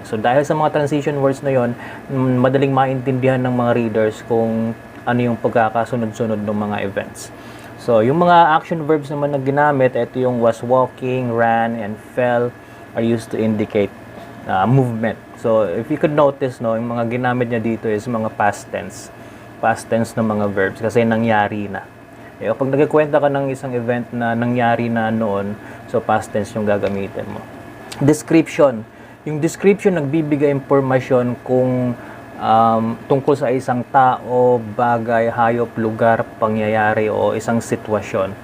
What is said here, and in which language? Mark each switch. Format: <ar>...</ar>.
<tl>So, dahil sa mga transition words na yon, madaling maintindihan ng mga readers kung ano yung pagkakasunod-sunod ng mga events. So, yung mga action verbs naman na ginamit, ito yung</tl> <en>was walking, ran, and fell are used to indicate movement. So, if you could notice,</en> <tl>no, yung mga ginamit niya dito is mga past tense. Past tense ng mga verbs kasi nangyari na. Eh, kapag nagkikwenta ka ng isang event na nangyari na noon, so past tense yung gagamitin mo. Description. Yung description nagbibigay impormasyon kung tungkol sa isang tao, bagay, hayop, lugar, pangyayari o isang sitwasyon.</tl>